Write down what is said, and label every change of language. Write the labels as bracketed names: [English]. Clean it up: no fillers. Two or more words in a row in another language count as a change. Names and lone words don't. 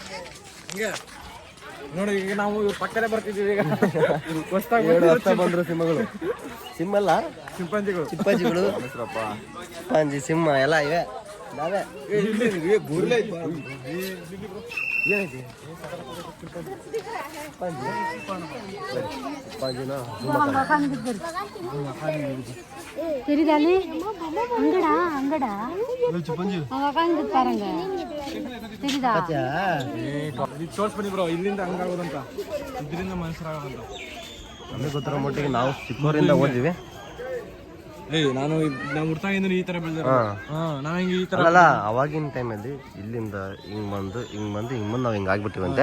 [Kannada] ನೋಡಿ ಈಗ ನಾವು ಪಕ್ಕನೆ ಬರ್ತಿದ್ದೀವಿ. ಈಗ ಹೊಸ್ತ ಬಂದ್ರು ಸಿಂಹಗಳು. ಸಿಂಹ ಅಲ್ಲ ಚಿಂಪಾಂಜಿಗಳು ಚಿಂಪಾಂಜಿ ಸಿಂಹ ಎಲ್ಲ ಇವೆ. ನಾವೇ ಏನೈತಿ [Tamil] தெரியுதாலே அங்கடா அங்கடா உக்காந்து பாருங்க தெரியுதா? [Kannada] ತೋರ್ಸ್ಬನ್ನಿ ಬ್ರೋ, ಇಲ್ಲಿಂದ ಹಂಗಾಗೋದಂತ, ಇದರಿಂದ ಮನುಷ್ಯರಾಗೋದಂತ. ನಮಗೆ ಗೊತ್ತಿರೋ ಮಟ್ಟಿಗೆ ನಾವು ಚಿಕ್ಕವರಿಂದ ಓದಿವಿ. ನಾನು ಹುಡ್ತಾಗಿಂದ ಈ ತರ ಬೆಳೆದ ನಾವ್ ಹಿಂಗೆ ಈ ತರ ಅಲ್ಲ ಅವಾಗಿನ ಟೈಮಲ್ಲಿ ಇಲ್ಲಿಂದ ಹಿಂಗ್ ಬಂದು ನಾವು ಹಿಂಗೆ ಆಗ್ಬಿಟ್ಟಿವಂತೆ.